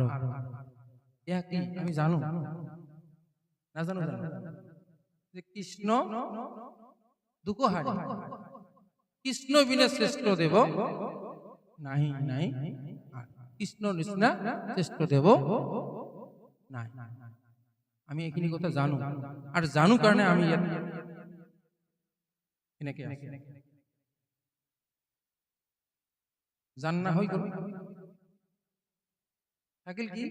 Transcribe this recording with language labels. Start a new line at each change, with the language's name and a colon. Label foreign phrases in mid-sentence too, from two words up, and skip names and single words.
Assamese: ইয়া কি আমি জানো না? জানো যে কৃষ্ণ দুঃখহারি, কৃষ্ণ বিনে শ্রেষ্ঠ দেব নাহি নাই, কৃষ্ণ নিচিনা শ্রেষ্ঠ দেব নাই। আমি এইখিনি কথা জানো, আর জানো কাৰণে আমি ইয়াত এনেকে আছো। জান্না হৈ গ'ল, থাকিল কি?